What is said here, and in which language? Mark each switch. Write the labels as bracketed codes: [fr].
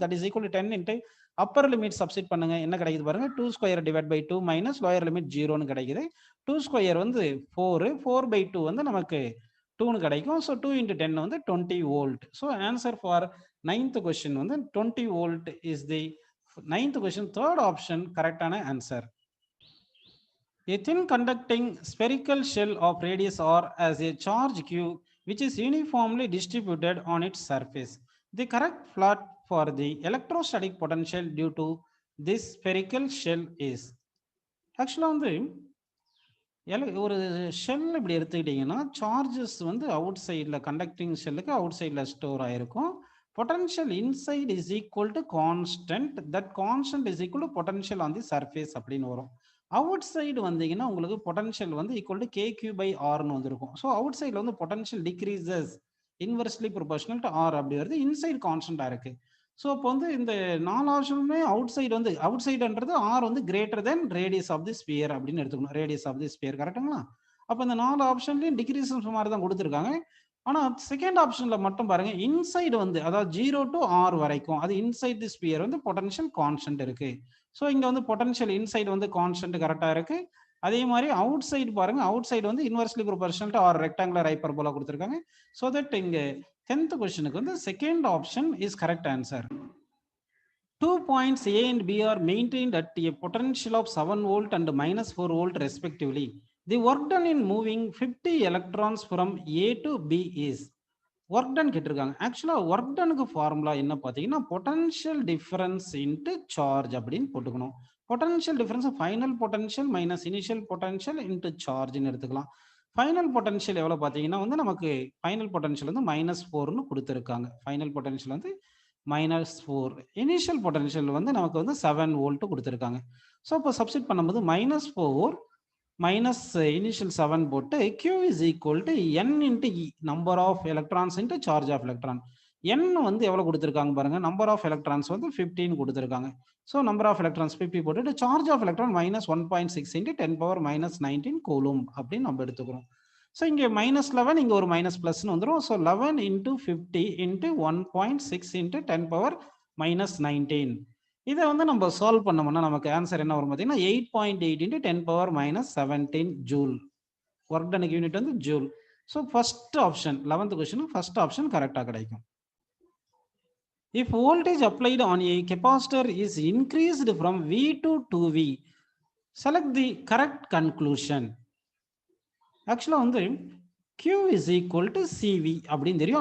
[ta] That is equal to 10 into upper limit substitute பண்ணுங்க, என்ன கிடைக்குது பாருங்க, 2 square divide by 2 minus lower limit 0ன்னு கிடைக்குது. 2 ஸ்கொயர் வந்து 4, 4 பை 2 வந்து நமக்கு 2ன்னு கிடைக்கும். ஸோ 2 இன்ட்டு 10 வந்து 20 volt. So answer for 9th question வந்து 20 volt is the 9th question, third option கரெக்டான answer. [en] A thin conducting spherical shell of radius r has a charge q which is uniformly distributed on its surface. The correct plot for the electrostatic potential due to this spherical shell is. [ta] Actually வந்து ஒரு shell இப்படி எடுத்துக்கிட்டீங்கன்னா charges வந்து out சைடில் conducting ஷெல்லுக்கு out சைடில் store ஆயிருக்கும். Potential inside is equal to constant, that constant is equal to potential on the surface அப்படின்னு வரும். அவுட் சைடு வந்தீங்கன்னா உங்களுக்கு பொட்டன்ஷியல் வந்து ஈக்குவல் டு KQ பை ஆர்னு வந்திருக்கும். ஸோ அவுட் சைடில் வந்து potential decreases inversely proportional to R அப்படி வருது, இன்சைட் கான்ஸ்டன்டா இருக்கு. ஸோ அப்போ வந்து இந்த 4 ஆப்ஷனுமே அவுட் சைடு வந்து அவுட் சைடுன்றது ஆர் வந்து greater than radius of the sphere அப்படின்னு எடுத்துக்கணும். ரேடியஸ் ஆஃப் தி ஸ்பியர் கரெக்டுங்களா? அப்போ இந்த 4 ஆப்ஷன்லையும் டிக்ரீசஸ் மாதிரி தான் கொடுத்துருக்காங்க. ஆனால் செகண்ட் ஆப்ஷன்ல மட்டும் பாருங்க, இன்சைடு வந்து அதாவது 0 டு ஆர் வரைக்கும் அது இன்சைட் தி ஸ்பியர் வந்து பொட்டன்ஷியல் கான்ஸ்டன்ட் இருக்கு. ஸோ இங்க வந்து பொட்டன்ஷியல் இன்சைடு வந்து கான்ஸ்டன்ட் கரெக்டா இருக்கு. அதே மாதிரி அவுட் சைடு பாருங்க, அவுட் சைடு வந்து inversely proportional to R rectangular hyperbola கொடுத்துருக்காங்க. ஸோ தட் இங்க 10th கொஸ்டினுக்கு வந்து second option is correct answer. [en] 2 points A and B are maintained at a potential of 7 volt and minus 4 volt respectively. The work done in moving 50 electrons from A to B is. [ta] Work done கேட்டிருக்காங்க. ஆக்சுவலாக work டனுக்கு formula என்ன பார்த்தீங்கன்னா potential difference into charge அப்படின்னு போட்டுக்கணும். Potential difference final potential minus initial potential into சார்ஜ்னு எடுத்துக்கலாம். Final potential எவ்வளோ பார்த்தீங்கன்னா வந்து நமக்கு ஃபைனல் பொட்டன்ஷியல் வந்து -4ன்னு கொடுத்துருக்காங்க. ஃபைனல் பொட்டன்ஷியல் வந்து -4, இனிஷியல் பொட்டன்ஷியல் வந்து நமக்கு வந்து 7 வோல்ட் கொடுத்துருக்காங்க. ஸோ இப்போ சப்ஸ்டிட் பண்ணும்போது -4 மைனஸ் இனிஷியல் 7 போட்டு [en] Q is equal to N into E, number of electrons into charge of electron. [ta] N வந்து எவ்வளவு கொடுத்துருக்காங்க பாருங்க, நம்பர் ஆஃப் எலக்ட்ரான்ஸ் வந்து 15 கொடுத்துருக்காங்க. ஸோ நம்பர் ஆஃப் எலக்ட்ரான்ஸ் 50 போட்டுட்டு charge of electron -1.6 into 10⁻−19 coulomb அப்படின்னு நம்ம எடுத்துக்கிறோம். ஸோ இங்கே -11 இங்கே ஒரு மைனஸ் பிளஸ்ன்னு வந்துடும். So 11 into 50 into 1.6 into 10⁻−19. இதை வந்து நம்ம சால்வ் பண்ணோம்னா நமக்கு ஆன்சர் என்ன வரும் பார்த்தீங்கன்னா 8.8 into 10⁻−17 ஜூல். ஒர்க் டனுக்கு யூனிட் வந்து joule. So first option 11th question first option கரெக்டாக கிடைக்கும். [en] If voltage applied on a capacitor is increased from V to 2V, select the correct conclusion. [ta] ஆக்சுவலாக வந்து [en] Q is equal to CV [ta] அப்படின்னு தெரியும்.